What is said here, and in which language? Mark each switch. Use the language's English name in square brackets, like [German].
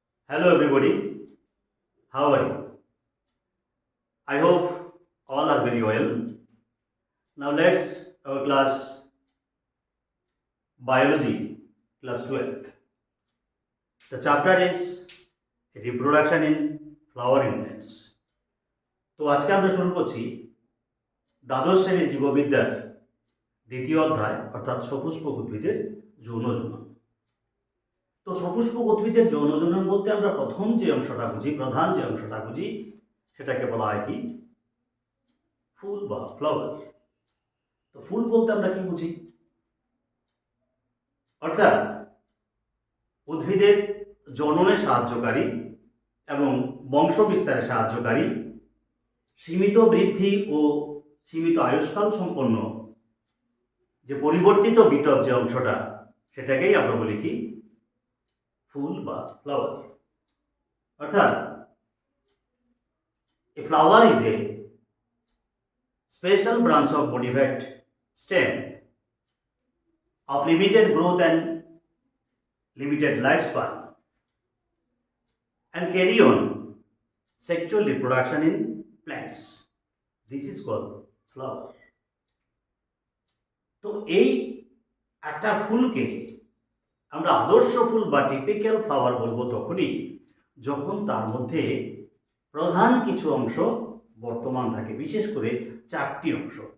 [English] Hello everybody, how are you? I hope all are very well. Now let's our class Biology, class 12. The chapter is Reproduction in Flowering Plants. [Bangla] তো আজকে আমরা শুরু করছি দ্বাদশ শ্রেণীর জীববিদ্যার দ্বিতীয় অধ্যায় অর্থাৎ সপুষ্পক উদ্ভিদের যৌন জনন। তো সপুষ্পক উদ্ভিদের যৌন জনন বলতে আমরা প্রথম যে অংশটা বুঝি, প্রধান যে অংশটা বুঝি, সেটাকে বলা হয় কি? ফুল বা ফ্লাওয়ার। তো ফুল বলতে আমরা কি বুঝি? অর্থাৎ উদ্ভিদের জননে সাহায্যকারী এবং বংশ বিস্তারে সাহায্যকারী, সীমিত বৃদ্ধি ও সীমিত আয়ুষ্কাল সম্পন্ন যে পরিবর্তিত বিটপ যে অংশটা, সেটাকেই আমরা বলি কি? ফুল বা ফ্লাওয়ার। [English] অর্থাৎ a flower is a special branch of modified stem of limited growth and limited lifespan and carry on sexual reproduction in plants. This is called flower. [Bangla] তো এই একটা ফুলকে আমরা আদর্শ ফুল বা টিপিক্যাল ফ্লাওয়ার বলবো তখনই যখন তার মধ্যে প্রধান কিছু অংশ বর্তমান থাকে, বিশেষ করে চারটি অংশ।